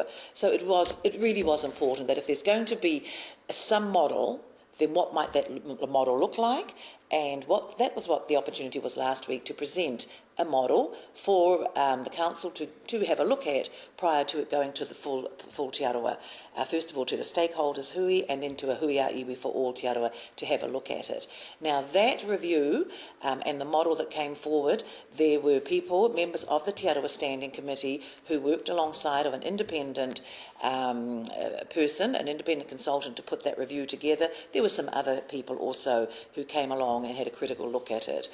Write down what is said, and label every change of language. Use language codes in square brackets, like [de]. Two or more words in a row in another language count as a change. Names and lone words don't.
[en] So it really was important that if there's going to be some model, then what might that model look like? And that was what the opportunity was last week, to present a model for the council to have a look at prior to it going to the full Te Arawa. First of all to the stakeholders hui, and then to a [mi] hui a iwi [en] for all Te Arawa to have a look at it. Now that review and the model that came forward, there were members of the Te Arawa Standing Committee who worked alongside of an independent person, an independent consultant, to put that review together. There were some other people also who came along and had a critical look at it.